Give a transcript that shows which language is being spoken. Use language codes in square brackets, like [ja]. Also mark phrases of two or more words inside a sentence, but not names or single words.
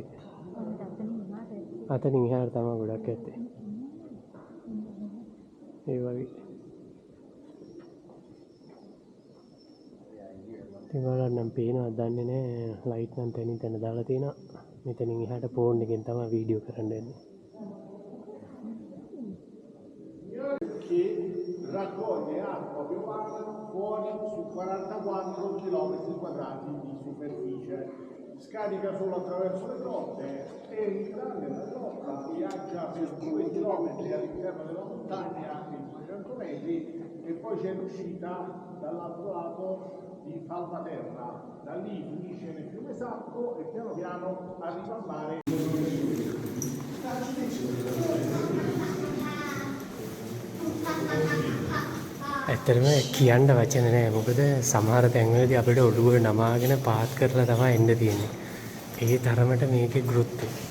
[si] අතනින් එහාට තමයි ගොඩක් ඇත්තේ. ඒ වගේ. ඉතින් ඔයාලට නම් පේනවද දන්නේ නැහැ. ලයිට් නම් තනින් තන දාලා තියෙනවා. මෙතනින් එහාට ෆෝන් එකෙන් තමයි වීඩියෝ කරන්න යන්නේ. [it] Che raccoglie acqua piovana fuori su 44 km quadrati di superficie. Scarica solo attraverso le grotte, entra nella grotta, viaggia per 2 km all'interno della montagna in 200 metri e poi c'è l'uscita dall'altro lato di Falvaterra. Da lì finisce nel fiume Sacco e piano piano arriva al mare. [si] ඇත්තටම කියන්න වචන නැහැ. මොකද සමහර තැන්වලදී අපිට ඔළුව නමාගෙන පාත් කරලා තමයි එන්න තියෙන්නේ. ඒ තරමට මේකේ ගෘත්‍ය.